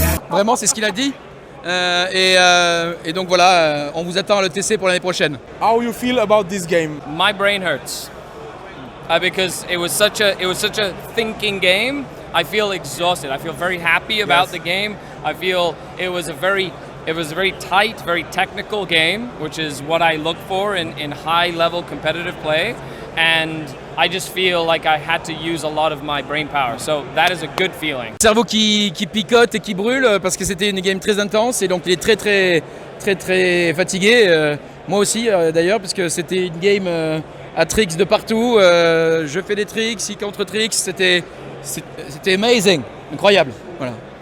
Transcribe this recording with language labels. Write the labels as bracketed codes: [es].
[fr] Vraiment, c'est ce qu'il a dit. Et donc voilà, on vous attend à l'ETC pour l'année prochaine. [en] How you feel about this game? My brain hurts because it was such a thinking game. I feel exhausted. I feel very happy about the game. I feel it was a very tight, very technical game, which is what I look for in high level competitive play. And I just feel like I had to use a lot of my brain power. So that is a good feeling. [fr] Cerveau qui picote et qui brûle parce que c'était une game très intense et donc il est très fatigué. Moi aussi d'ailleurs parce que c'était une game à tricks de partout. Je fais des tricks, il contre tricks. C'était amazing, incroyable. Voilà.